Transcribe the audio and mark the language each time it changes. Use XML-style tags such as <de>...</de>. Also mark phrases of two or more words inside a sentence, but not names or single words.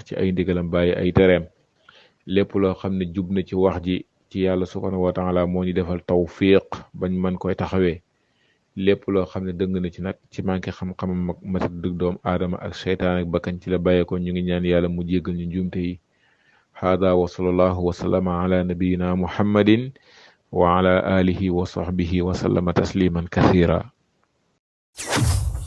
<wo>ci ay ndigalam bàyyi ay tereem lépp loo xam ne jub na ci wax ji ci yàlla</wo> <ar>سبحانه وتعالى</ar> <wo>moo ñu defal tawfiq bañ mën koy taxawee lépp loo xam ne dëng na ci nag ci manqué xam-xamam ak matat dëgg doomu aadama ak seytaan ak bakkan ci la bàyyeeko ñu ngi ñaan yàlla mu jéggal ñu njuumte yi</wo> <ar>هذا وصلى الله وسلم على نبينا محمد وعلى آله وصحبه وسلم تسليما كثيرا</ar>